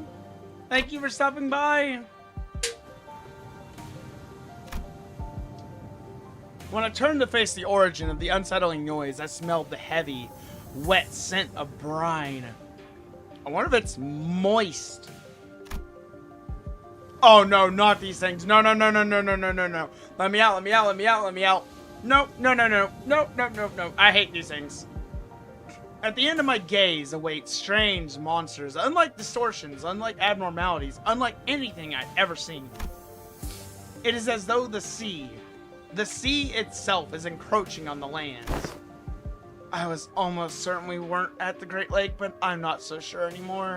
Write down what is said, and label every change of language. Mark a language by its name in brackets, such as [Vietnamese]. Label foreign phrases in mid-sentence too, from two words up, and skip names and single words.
[English] Thank you for stopping by. When I turned to face the origin of the unsettling noise, I smelled the heavy, wet scent of brine. I wonder if it's moist. Oh no, not these things. No, no, no, no, no, no, no, no, no. Let me out, let me out, let me out, let me out. No, no, no, no, no, no, no, no. I hate these things. At the end of my gaze await strange monsters, unlike distortions, unlike abnormalities, unlike anything I've ever seen. It is as though the sea itself is encroaching on the land. I was almost certain we weren't at the Great Lake, but I'm not so sure anymore.